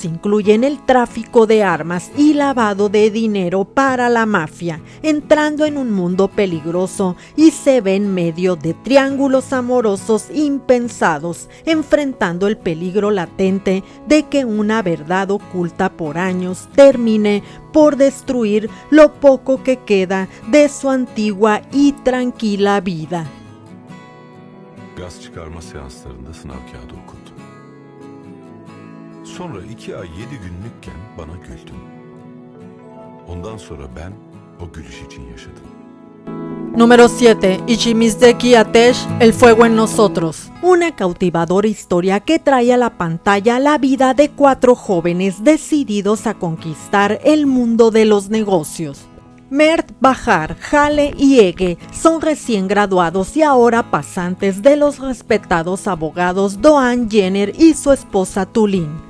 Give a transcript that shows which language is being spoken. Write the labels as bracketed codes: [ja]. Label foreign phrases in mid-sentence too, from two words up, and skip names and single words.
[es] incluyen el tráfico de armas y lavado de dinero para la mafia, entrando en un mundo peligroso y se ve en medio de triángulos amorosos impensados, enfrentando el peligro latente de que una verdad oculta por años termine por destruir lo poco que queda de su antigua y tranquila vida. [tr] Gaz çıkarma seanslarında sınav kağıdı okuttum. Sonra 2 ay 7 günlükken bana güldün. Ondan sonra ben o gülüş için yaşadım. [es] Número 7. Ichimizdeki Atesh, El fuego en nosotros. Una cautivadora historia que trae a la pantalla la vida de 4 jóvenes decididos a conquistar el mundo de los negocios. Mert, Bahar, Hale y Ege son recién graduados y ahora pasantes de los respetados abogados Doan Jenner y su esposa Tulin.